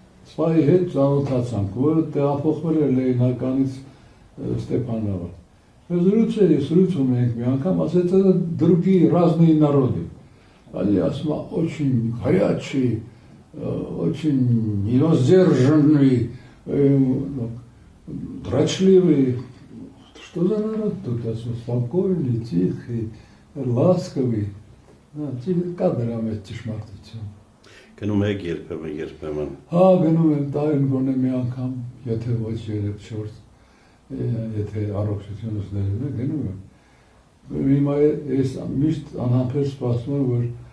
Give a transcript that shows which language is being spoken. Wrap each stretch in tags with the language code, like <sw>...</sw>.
<hy>սպայի հետ ծանոթացանք, որը տեղափոխվել էր Լենինականից Ստեփանավան։ Զրուցում ենք մի անգամ, ասեց,</hy> <ru>это другие разные народы. Они очень горячие, очень невоздержанные, дрочливые. Что за народ тут? Спокойный, тихий, ласковый.</ru> <hy>Կադրամ այդ ճշմարտություն։ Գնում եք երբեմն։ Հա, գնում եմ տարին գոնե մի անգամ, եթե ոչ 3-4, եթե առողջությունս ներում է, գնում եմ։ Հիմա ես միշտ անհամբեր սպասում եմ, որ</hy>